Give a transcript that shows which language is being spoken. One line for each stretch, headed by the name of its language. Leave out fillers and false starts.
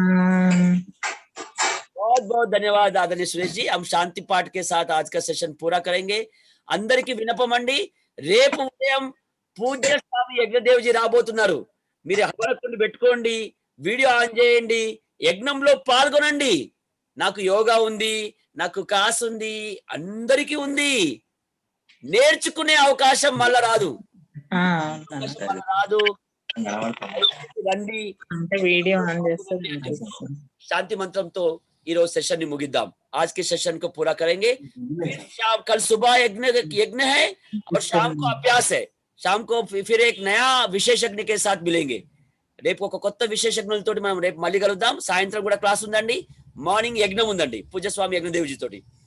Hindi: बहुत बहुत धन्यवाद आदरणीय सुरेश जी। हम शांति पाठ के साथ आज का सेशन पूरा करेंगे।
Telugu: అందరికి వినపమండి, రేపు ఉదయం పూజ్య స్వామి యజ్ఞదేవ్జీ రాబోతున్నారు। మీరు హవనకుండి పెట్టుకోండి, వీడియో ఆన్ చేయండి, యజ్ఞంలో పాల్గొనండి। నాకు యోగా ఉంది, నాకు కాస్ ఉంది, అందరికీ ఉంది। నేర్చుకునే అవకాశం మళ్ళా రాదు, అవకాశం మళ్ళా రాదు। రండి, అంటే వీడియో ఆన్ చేస్తే
Hindi: शांति मंत्रम तो
Telugu: ఈరోజు सेशन ని ముగిద్దాం।
Hindi: आज के सेशन को पूरा करेंगे। फिर शाम कल सुबह यज्ञ है और शाम को अभ्यास है। शाम को फिर एक नया विशेषज्ञ के साथ मिलेंगे।
Telugu: రేపు ఒక కొత్త విశేషజ్ఞులతోటి మనం రేపు మళ్ళీ కలుద్దాం। సాయంత్రం కూడా క్లాస్ ఉందండి, మార్నింగ్ యజ్ఞం ఉందండి పూజ్య స్వామి యజ్ఞదేవ్జీ తోటి।